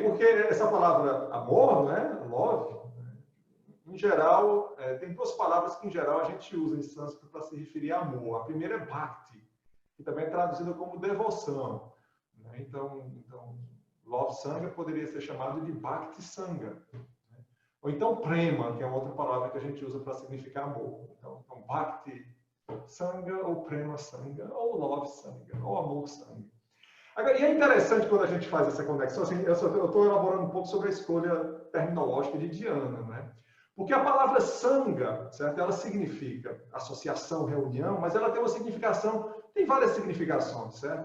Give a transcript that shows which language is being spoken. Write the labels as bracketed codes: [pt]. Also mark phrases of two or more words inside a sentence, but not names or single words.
[pt] Porque essa palavra amor, né, love, em geral, tem duas palavras que em geral a gente usa em sânscrito para se referir a amor. A primeira é bhakti, que também é traduzida como devoção, né? Então Love Sangha poderia ser chamado de [sa] Bhakti Sangha. [pt] Ou então prema, que é outra palavra que a gente usa para significar amor. Então [sa] bhakti sangha, [pt] ou [sa] prema sangha, [pt] ou love sangha, ou amor sangha. Agora, e é interessante quando a gente faz essa conexão, assim, eu estou elaborando um pouco sobre a escolha terminológica de Diana, né? Porque a palavra sangha, certo? Ela significa associação, reunião, mas ela tem uma significação, tem várias significações, certo?